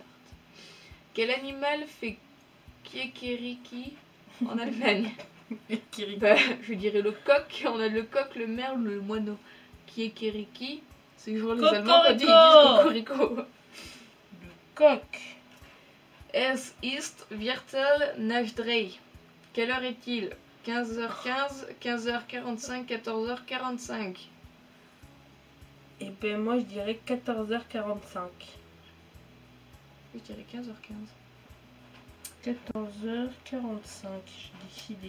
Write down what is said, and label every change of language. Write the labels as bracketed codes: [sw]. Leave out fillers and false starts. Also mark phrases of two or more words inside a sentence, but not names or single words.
[fr] Quel animal fait kiekeriki en Allemagne? Je dirais le coq. On a le coq, le merle, le moineau. Kiekeriki, c'est genre les Allemands quand ils disent cocorico. Le coq. [de] Es ist Viertel nach 3. [fr] Quelle heure est-il? 15h15, 15h45, 14h45. Et ben moi je dirais 14h45. Je dirais 15h15. 14h45, j'ai décidé.